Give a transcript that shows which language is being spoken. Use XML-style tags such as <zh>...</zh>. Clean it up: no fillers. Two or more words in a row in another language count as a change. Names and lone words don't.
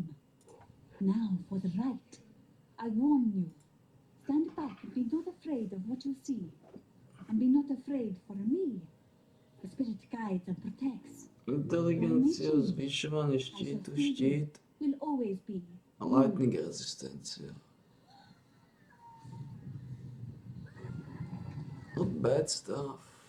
<en>Now for the right. I warn you. Stand back and be not afraid of what you see. And be not afraid for me. The spirit guides and protects.</en> <sk>Inteligencia, zvyšovanie štítu, štít</sk> <en>Will always be.</en> <sk>a lightning rezistencia.</sk> <en>Not bad stuff.</en>